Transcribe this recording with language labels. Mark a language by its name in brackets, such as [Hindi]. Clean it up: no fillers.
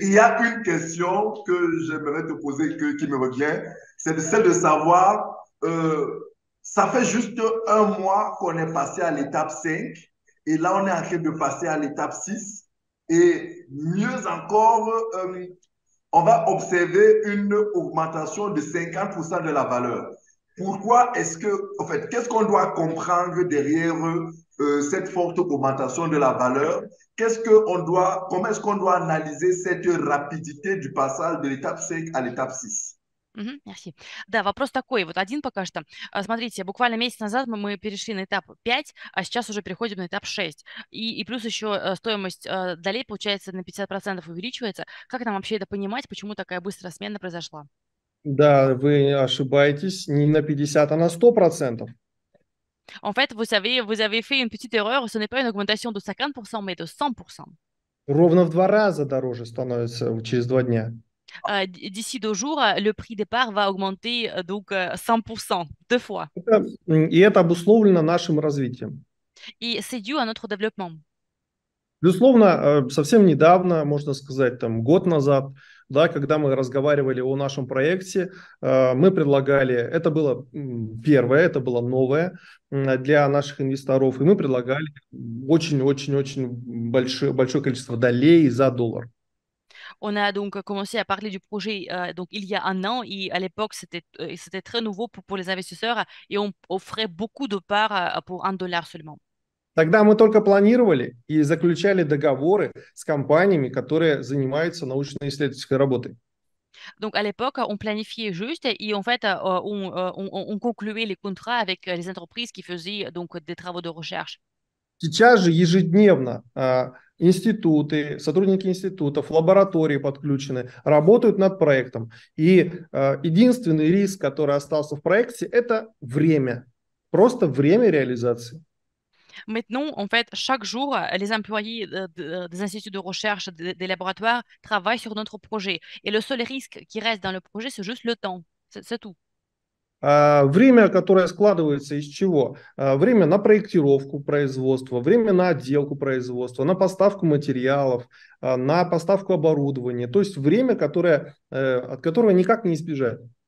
[French] Il y a une question que j'aimerais te poser qui me revient, c'est celle de savoir, ça fait juste un mois qu'on est passé à l'étape 5 et là on est en train de passer à l'étape 6 et mieux encore, on va observer une augmentation de 50% de la valeur. Pourquoi est-ce que, en fait, qu'est-ce qu'on doit comprendre derrière cette forte augmentation de la valeur, comment est-ce qu'on doit analyser cette rapidité du passage de l'étape 5 à l'étape 6? Merci. [Russian] Да, вопрос такой, вот один пока что. Смотрите, буквально месяц назад мы перешли на этап 5, а сейчас уже переходим на этап 6. И плюс еще стоимость долей, получается, на 50% увеличивается. Как нам вообще это понимать, почему такая быстрая смена произошла? Да, вы ошибаетесь не на 50, а на 100%. [French] En fait, vous savez, vous avez fait une petite erreur, ce n'est pas une augmentation de 50%, mais de 100%. [Russian] Ровно в 2 раза дороже становится через 2 дня. [French] D'ici 2 jours, le prix départ va augmenter donc 100%, 2 fois. [Russian] И это обусловлено нашим развитием. [French] Et c'est dû à notre développement. [Russian] Безусловно, совсем недавно, можно сказать, там, год назад, да, когда мы разговаривали о нашем проекте, мы предлагали, это было первое, это было новое для наших инвесторов, и мы предлагали очень-очень-очень большое количество долей за доллар. [French] On a donc commencé à parler du projet donc il y a un an et à l'époque c'était très nouveau pour les investisseurs et on offrait beaucoup de parts pour $1 seulement. [Russian] Тогда мы только планировали и заключали договоры с компаниями, которые занимаются научно-исследовательской работой. [French] Donc à l'époque, on planifiait juste et en fait, on concluait les contrats avec les entreprises qui faisaient donc des travaux de recherche. [Russian] Сейчас же ежедневно институты, сотрудники институтов, лаборатории подключены, работают над проектом. И единственный риск, который остался в проекте, это время. Просто время реализации. [French] Maintenant, en fait, chaque jour, les employés des instituts de recherche, des laboratoires travaillent sur notre projet. Et le seul risque qui reste dans le projet, c'est juste le temps. C'est tout. [Russian] Время, которое складывается из чего? Время на проектировку производства, время на отделку производства, на поставку материалов, на поставку оборудования. То есть время, от которого никак не избежать.